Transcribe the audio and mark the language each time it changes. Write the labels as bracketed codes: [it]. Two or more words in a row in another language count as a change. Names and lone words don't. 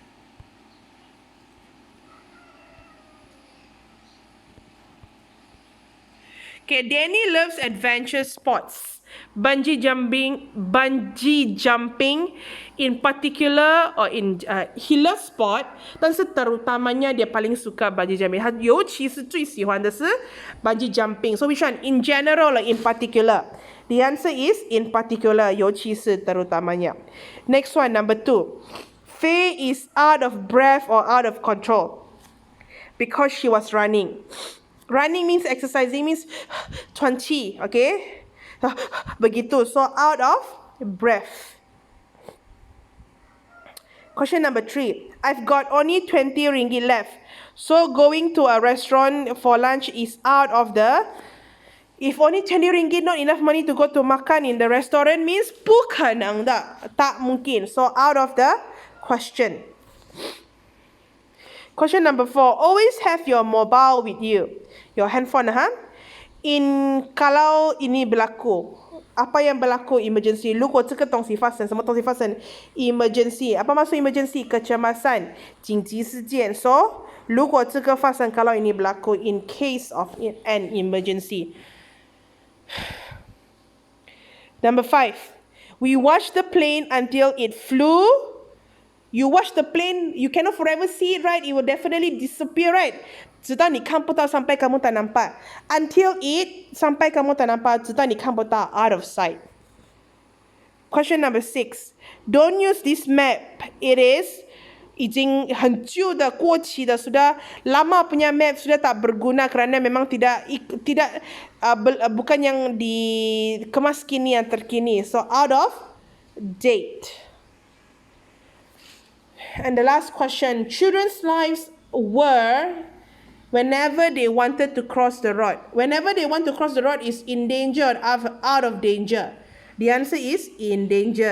[en] Okay, Danny loves adventure sports. Bungee jumping in particular, or in he loves sport, [ms] 但是 terutamanya dia paling suka [en] bungee jumping. [zh] 他尤其是最喜欢的是 [en] bungee jumping. So which one? In general or in particular? The answer is in particular, [zh] 尤其是 terutamanya. [en] Next one, number 2. Faye is out of breath or out of control. because she was running. Running means exercising means 20, okay? Begitu. So out of breath. Question number 3. I've got only 20 ringgit left. So going to a restaurant for lunch is out of the... If only 20 ringgit not enough money to go to makan in the restaurant means [zh] 不可能的, [ms] tak mungkin. [en] So out of the question. Question number 4. Always have your mobile with you. Your handphone, [ms] kalau ini berlaku, apa yang berlaku emergency? [zh] 如果这个东西发生，什么东西发生 emergency. [ms] Apa maksud [zh] emergency? [ms] Kecemasan, [zh] 紧急事件. So, 如果这个发生, [ms] kalau ini berlaku, [en] in case of an emergency. Number 5. We watched the plane until it flew. You watch the plane, you cannot forever see it, right? It will definitely disappear, right? [zh] 直到你看不到 [ms] sampai kamu tak nampak. [en] Until it, [ms] sampai kamu tak nampak, [zh] 直到你看不到 [en] out of sight. Question number 6. Don't use this map. It is [zh] 已经很旧的过期的 [ms] sudah lama punya map sudah tak berguna kerana memang tidak bukan yang dikemas kini yang terkini. [en] So out of date. And the last question, children's lives were whenever they wanted to cross the road. Whenever they want to cross the road is in danger or out of danger. The answer is in danger.